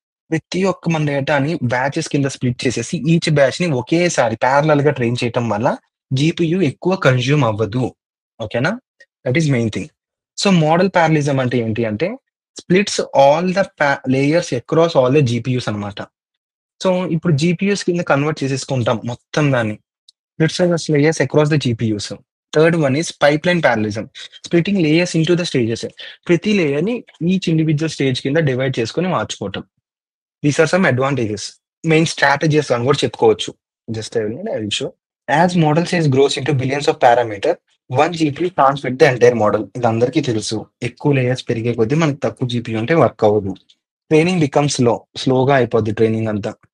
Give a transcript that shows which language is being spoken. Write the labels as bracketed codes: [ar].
[te] ప్రతి ఒక్క మన డేటాని బ్యాచెస్ కింద స్ప్లిట్ చేసేసి ఈచ్ బ్యాచ్‌ని ఒకేసారి పారలెల్‌గా ట్రైన్ చేయటం వల్ల జీపీయూ ఎక్కువ కన్జ్యూమ్ అవ్వదు. ఓకేనా? [en] That is main thing. [te] So, model పారలలిజం అంటే ఏంటి అంటే [en] splits all the layers across all the GPUs [te] అన్నమాట. సో, ఇప్పుడు జీపీయూస్ కింద కన్వర్ట్ చేసేసుకుంటాం మొత్తం దాన్ని. [en] Let's layers across the GPUs. Third one is pipeline parallelism. Splitting layers into the stages. [te] ప్రతి లేయర్‌ని ఈచ్ ఇండివిడ్యువల్ స్టేజ్ కింద డివైడ్ చేసుకొని మార్చుకోవటం. [en] These are some advantages. [te] Main strategies అని కూడా చెప్పుకోవచ్చు. [en] Just I will show. As model size grows into billions of parameter, one GPU can't fit the entire model. [te] ఇది అందరికీ తెలుసు. ఎక్కువ లేయర్స్ పెరిగే కొద్దీ మనకి తక్కువ జీపీయూ అంటే వర్క్ అవ్వదు. ట్రైనింగ్ బికమ్స్ స్లోగా అయిపోద్ది ట్రైనింగ్ అంతా.